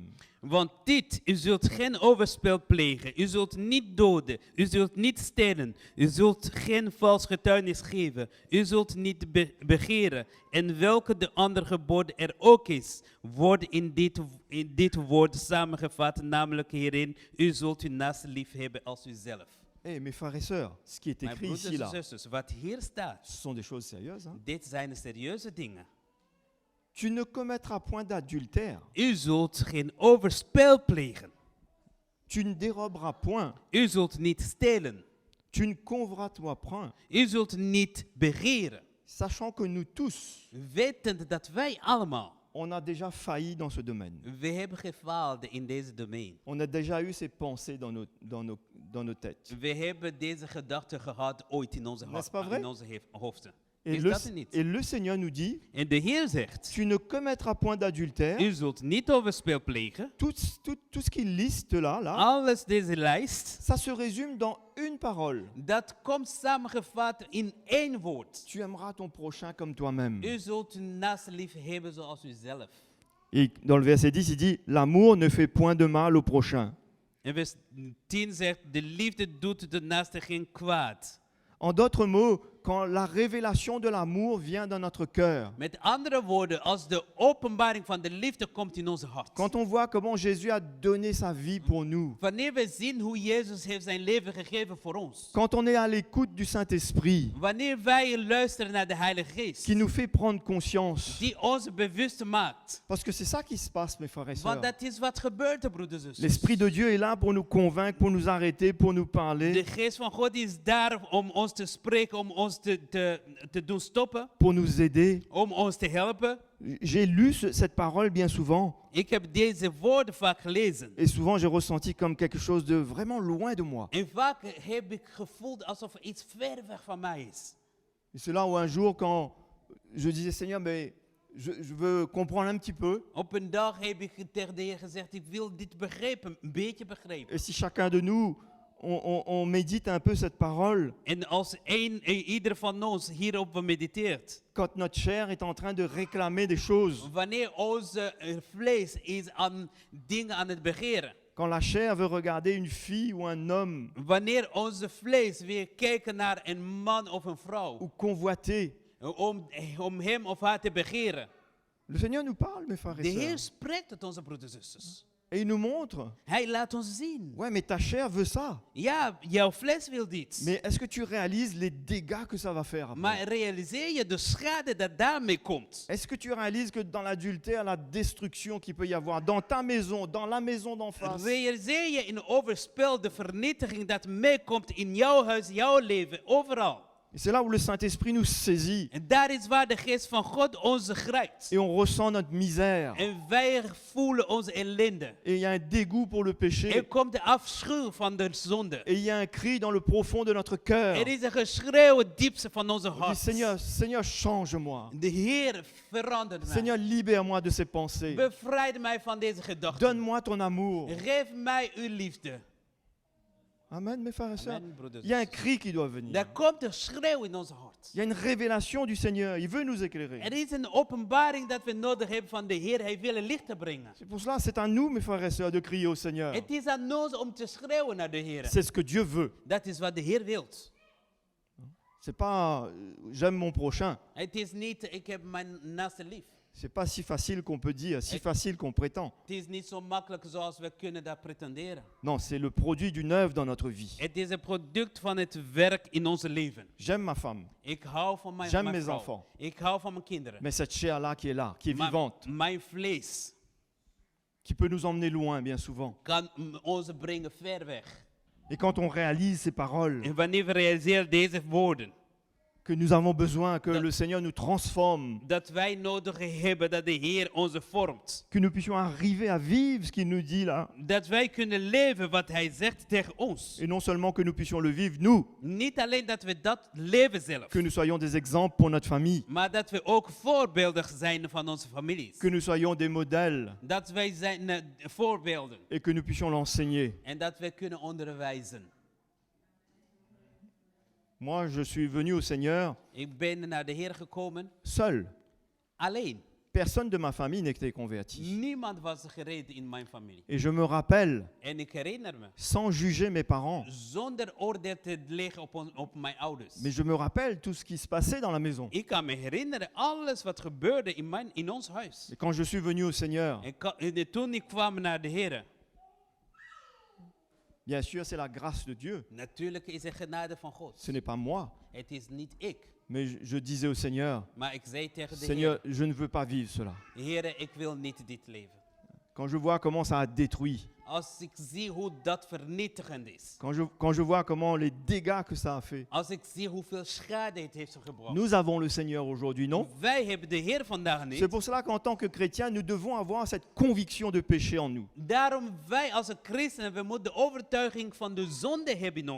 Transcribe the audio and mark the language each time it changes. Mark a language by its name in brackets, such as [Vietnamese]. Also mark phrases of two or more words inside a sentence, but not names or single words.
[Dutch] Want dit, u zult geen overspel plegen, u zult niet doden, u zult niet stelen, u zult geen vals getuigenis geven, u zult niet begeren. En welke de andere geboden er ook is, wordt in dit woord samengevat, namelijk hierin, u zult uw naaste lief hebben als uzelf. [French] Eh, mes frères et sœurs, ce qui est [Dutch] Mijn [French] écrit [Dutch] broeders [French] ici, [Dutch] en [French] là, [Dutch] zusters, wat hier staat, [French] ce sont des choses sérieuses. Hein? [Dutch] dit zijn serieuze dingen. [French] Tu ne commettras point d'adultère, [Dutch] U zult geen overspel plegen, [French] tu ne déroberas point, [Dutch] u zult niet stelen, [French] tu ne convoiteras point, [Dutch] u zult niet begeren. [French] sachant que nous tous, [Dutch] Wetend dat wij allemaal, [French] on a déjà failli dans ce domaine. [Dutch] we hebben gefaald in deze domein. [French] On a déjà eu ces pensées dans nos têtes. [Dutch] We hebben deze gedachten gehad ooit in onze, [French] N'est-ce pas vrai? [Dutch] in onze hoofden. [French] Et [Dutch] Is [French] le, [Dutch] dat er niet? [French] et le Seigneur nous dit, [Dutch] En de Heer zegt, [French] tu ne commettras point d'adultère. [Dutch] u zult niet overspel plegen. [French] Tout ce qu'il liste là, [Dutch] Alles deze lijst, [French] ça se résume dans une parole. [Dutch] dat komt samengevat in één woord. [French] Tu aimeras ton prochain comme toi-même. [Dutch] U zult uw naaste lief hebben zoals uzelf. [French] Et dans le verset 10, il dit, l'amour ne fait point de mal au prochain. [Dutch] En vers 10 zegt, de liefde doet de naaste geen kwaad. [French] En d'autres mots, quand la révélation de l'amour vient dans notre cœur, [Dutch] Met andere woorden, als de openbaring van de liefde komt in onze hart. [French] quand on voit comment Jésus a donné sa vie pour nous, [Dutch] Wanneer we zien hoe Jezus heeft zijn leven gegeven voor ons. [French] quand on est à l'écoute du Saint-Esprit, [Dutch] Wanneer wij luisteren naar de Heilige Geest. [French] qui nous fait prendre conscience, [Dutch] Die ons bewust maakt. [French] parce que c'est ça qui se passe, mes frères et [Dutch] Want [French] sœurs. [Dutch] dat is wat gebeurt, hè, broeders en zusters. [French] L'Esprit de Dieu est là pour nous convaincre, pour nous arrêter, pour nous [Dutch] De [French] parler, [Dutch] geest van God is daar om ons te spreken, om ons te doen stoppen, [French] pour nous aider. [Dutch] om ons te helpen. [French] J'ai lu cette parole bien souvent, [Dutch] Ik heb deze woorden vaak gelezen. [French] et souvent j'ai ressenti comme quelque chose de vraiment loin de moi. [Dutch] En vaak heb ik gevoeld alsof er iets ver weg van mij is. [French] Et c'est là où un jour, quand je disais, Seigneur, mais je veux comprendre un petit peu, [Dutch] Op een dag heb ik tegen de Heer gezegd, ik wil dit begrijpen, een beetje begrijpen. [French] et si chacun de nous, on médite un peu cette parole, [Dutch] En als ieder van ons hierop mediteert, [French] quand notre chair est en train de réclamer des choses, [Dutch] wanneer onze vlees is aan dingen aan het begeren, [French] quand la chair veut regarder une fille ou un homme, [Dutch] wanneer onze vlees weer kijken naar een man of een vrouw, [French] ou convoiter, [Dutch] om hem of haar te begeren. [French] le Seigneur nous parle, mes frères [Dutch] De [French] et [Dutch] Heer [French] sœurs, [Dutch] spreekt tot onze broeders en zusters. [French] et il nous montre, [Dutch] Hij laat ons zien. [French] ouais, mais ta chair veut ça. [Dutch] Ja, jouw vlees wil dit. [French] Mais est-ce que tu réalises les dégâts que ça va faire après? [Dutch] Maar realiseer je de schade dat daarmee komt? [French] Est-ce que tu réalises que dans l'adultère, la destruction qu'il peut y avoir dans ta maison, dans la maison d'en face, [Dutch] Realiseer je in overspel de vernietiging dat meekomt in jouw huis, jouw leven, overal? [French] et c'est là où le Saint-Esprit nous saisit [Dutch] En daar is waar de geest van God ons grijpt. [French] et on ressent notre misère. [Dutch] En wij voelen onze ellende. [French] Et il y a un dégoût pour le péché. [Dutch] Er komt de afschuw van de zonde. [French] Et il y a un cri dans le profond de notre cœur. [Dutch] Er is een geschreeuw het diepste van onze [French] On dit, [Dutch] hart. [French] Seigneur, Seigneur, change-moi. [Dutch] De Heer verandert mij. [French] Seigneur, libère-moi de ces pensées. [Dutch] Bevrijd mij van deze gedachten. [French] Donne-moi ton amour. [Dutch] Geef mij uw liefde. [French] Amen, mes frères et sœurs. [Dutch] Amen, broeders. [French] Il y a un cri qui doit venir. Er komt een schreeuw in ons hart. Il y a une révélation du Seigneur. Il veut nous éclairer. [Dutch] Er is een openbaring dat we nodig hebben van de Heer. Hij wil licht te brengen. [French] C'est pour cela, c'est à nous, mes frères et sœurs, de crier au Seigneur. [Dutch] Het is aan ons om te schreeuwen naar de Heer. [French] C'est ce que Dieu veut. [Dutch] Dat is wat de Heer wil. [French] C'est pas j'aime mon prochain. [Dutch] Het is niet, ik heb mijn naaste lief. [French] C'est pas si facile qu'on peut dire, si facile qu'on prétend. [Dutch] Het is niet zo makkelijk zoals we kunnen dat pretenderen. [French] Non, c'est le produit d'une œuvre dans notre vie. [Dutch] Het is een product van het werk in ons leven. [French] J'aime ma femme, [Dutch] Ik hou van mijn [French] J'aime mes [Dutch] vrouw. [French] enfants. [Dutch] Ik hou van mijn kinderen. [French] mais cette chair-là qui est là, qui est [Dutch] Maar [French] vivante, [Dutch] mijn vlees [French] qui peut nous emmener loin bien souvent. [Dutch] kan ons brengen ver weg. [French] Et quand on réalise ces paroles, [Dutch] En wanneer we realiseren deze woorden, [French] que nous avons besoin que le Seigneur nous transforme, [Dutch] dat wij nodig hebben dat de Heer ons vormt. [French] que nous puissions arriver à vivre ce qu'il nous dit là, [Dutch] Dat wij kunnen leven wat Hij zegt tegen ons. [French] et non seulement que nous puissions le vivre nous, [Dutch] Niet alleen dat we dat leven zelf, [French] que nous soyons des exemples pour notre famille, [Dutch] maar dat we ook voorbeeldig zijn van onze families. [French] que nous soyons des modèles, [Dutch] Dat wij zijn voorbeelden [French] et que nous puissions l'enseigner. [Dutch] en dat we kunnen onderwijzen. [French] Moi, je suis venu au Seigneur [Dutch] Ik ben naar de Heer gekomen, [French] seul. [Dutch] alleen. [French] Personne de ma famille n'était converti. [Dutch] Niemand was gered in mijn familie. [French] Et je me rappelle, [Dutch] En ik herinner me, [French] sans juger mes parents, [Dutch] zonder oordeel te leggen op mijn ouders. [French] mais je me rappelle tout ce qui se passait dans la maison. [Dutch] Ik kan me herinneren alles wat gebeurde in ons huis. [French] Et quand je suis venu au Seigneur, [Dutch] En toen ik kwam naar de Heer, [French] bien sûr, c'est la grâce de Dieu. [Dutch] natuurlijk is er genade van God. [French] Ce n'est pas moi, [Dutch] Het is niet ik, [French] mais je disais au Seigneur, [Dutch] maar ik zei tegen de [French] Seigneur, je ne veux pas vivre cela. [Dutch] Heer, Heer, ik wil niet dit leven. [French] Quand je vois comment ça a détruit, [Dutch] Als ik zie hoe dat vernietigend is. [French] quand je vois comment les dégâts que ça a fait, [Dutch] Als ik zie hoeveel schade het heeft gebracht. [French] nous avons le Seigneur aujourd'hui, non? [Dutch] Wij hebben de Heer vandaag [French] C'est [Dutch] niet. [French] pour cela qu'en tant que chrétiens, nous devons avoir cette conviction de péché en nous. [Dutch] Daarom wij als christenen, we moeten de overtuiging van de zonde hebben in ons.